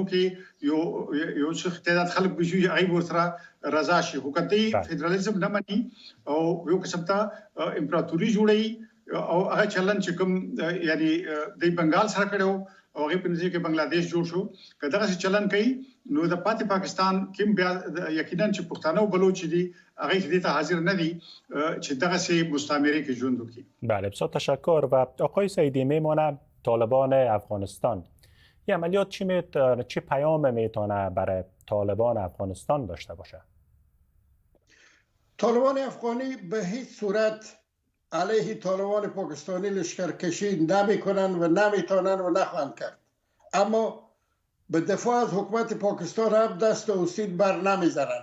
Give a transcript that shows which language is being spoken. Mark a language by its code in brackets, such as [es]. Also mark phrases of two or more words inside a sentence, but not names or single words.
[ps] کې یو څه تعداد خلک بشي هغه ورسره رضا شي خو کله فدرالیزم نه مني او یو قسم ته امپراتوري جوړي او هغه چلن چې کوم یعنی د بنگال سره کړو او هغه په نتیجه کې بنگلاديش جوړ شو کله چې چلن کوي نو د پاتې پاکستان کې بیا یقینا چې پښتانه او بلوچ دي هغه دې ته حاضر نه دي چې دغه سي مستعمره کې ژوند وکړي. [fa] بله بسیار تشکر. و آقای سعیدی میمونه طالبان افغانستان یه عملیات چه پیام میتونه برای طالبان افغانستان داشته باشه؟ طالبان افغانی به هیچ صورت علیه طالبان پاکستانی لشکرکشی نمیکنن و نمیتونن و نخواهند کرد، اما به دفاع از حکومت پاکستان هم دست و سین بر نمیزنن.